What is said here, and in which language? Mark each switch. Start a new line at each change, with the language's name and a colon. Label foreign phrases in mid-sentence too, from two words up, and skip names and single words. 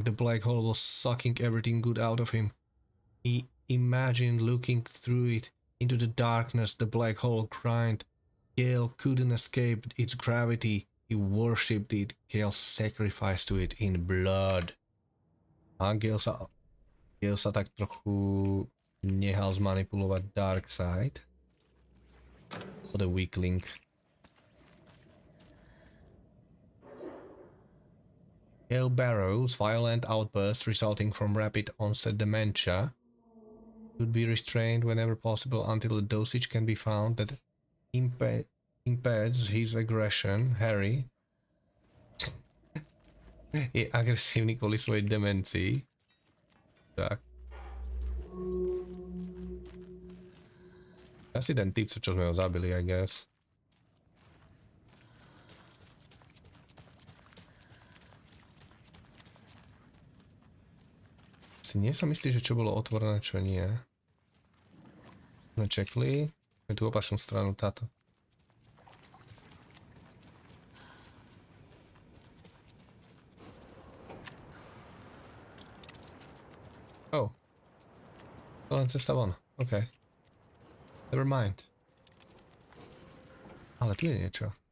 English: The black hole was sucking everything good out of him. He imagined looking through it into the darkness. The black hole grind. Gale couldn't escape its gravity. He worshipped it. Gale sacrificed to it in blood.
Slovak: A Gale sa tak trochu nehal zmanipulovať Dark Side.
English: For the weakling. Gale Barrow's violent outburst resulting from rapid onset dementia Should be restrained whenever possible until a dosage can be found that impedes his aggression.
Slovak: Harry je agresívny kvôli svojej demencii. Tak. Asi ten typ, čo sme ho zabili,
English: I guess.
Slovak: Si nie som istý, že čo bolo otvorené, čo nie. Sme čekli. Je tu opačnú stranu táto. Oh. To len cesta von.
English: OK. Never mind.
Slovak: Ale tu je niečo.